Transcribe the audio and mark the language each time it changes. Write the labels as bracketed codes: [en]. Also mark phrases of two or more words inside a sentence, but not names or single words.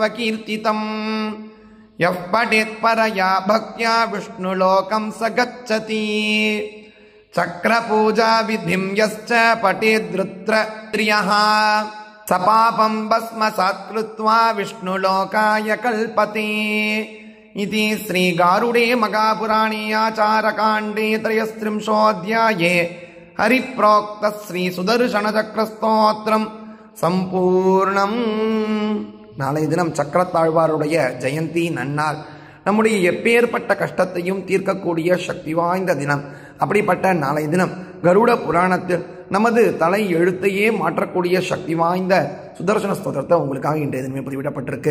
[sa] कीर्तितम् यः पठेत्परया भक्त्या विष्णुलोकं स गच्छति चक्रपूजा विधिं यश्च पठेद्रुद्रत्रियः स पापं भस्मसात् कृत्वा विष्णुलोकाय कल्पते इति श्रीगारुडे मगापुराणे आचारकाण्डे 33 हरिप्रोक्त श्री सुदर्शन चक्र स्तोत्रम संपूर्णम। [ta] நாளை தினம் சக்கரத்தாழ்வாருடைய ஜெயந்தி நன்னாள். நம்முடைய எப்பேற்பட்ட கஷ்டத்தையும் தீர்க்கக்கூடிய சக்தி வாய்ந்த தினம். அப்படிப்பட்ட நாளை தினம் கருட புராணத்தில் நமது தலை எழுத்தையே மாற்றக்கூடிய சக்தி வாய்ந்த சுதர்சன ஸ்தோத்திரத்தை உங்களுக்காக இன்றைய தினமே பதிவிடப்பட்டிருக்கு.